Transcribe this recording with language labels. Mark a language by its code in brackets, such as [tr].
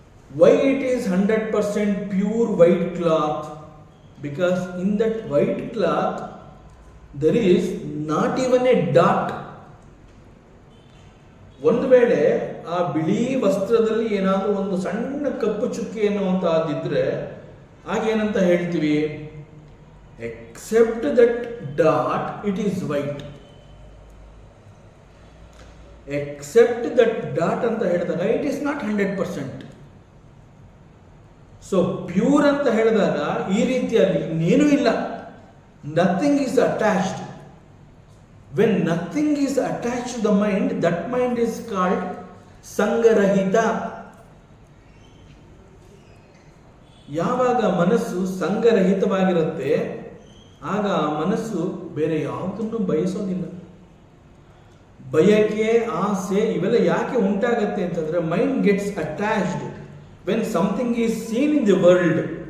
[en] Why it is 100% pure white cloth? Because in that white cloth there is not even a dot. [kn] ಒಂದು ವೇಳೆ ಆ ಬಿಳಿ ವಸ್ತ್ರದಲ್ಲಿ ಏನಾದರೂ ಒಂದು ಸಣ್ಣ ಕಪ್ಪು ಚುಕ್ಕಿ ಎನ್ನುವಂತಹದ್ದಿದ್ರೆ ಆಗೇನಂತ ಹೇಳ್ತೀವಿ? [en] Except that dot it is white. Except that dot [kn] ಅಂತ ಹೇಳಿದಾಗ [en] It is not 100%. [kn] So pure ಅಂತ ಹೇಳಿದಾಗ ಈ ರೀತಿಯಲ್ಲಿ ಇನ್ನೇನೂ ಇಲ್ಲ, [en] Nothing is attached. When nothing is attached to the mind, that mind is called ಸಂಗರಹಿತ. [kn] ಯಾವಾಗ ಮನಸ್ಸು ಸಂಗರಹಿತವಾಗಿರುತ್ತೆ ಆಗ ಆ ಮನಸ್ಸು ಬೇರೆ ಯಾವುದನ್ನು ಬಯಸೋದಿಲ್ಲ. ಬಯಕೆ, ಆಸೆ ಇವೆಲ್ಲ ಯಾಕೆ ಉಂಟಾಗತ್ತೆ ಅಂತಂದ್ರೆ [en] Mind gets attached when something is seen in the world.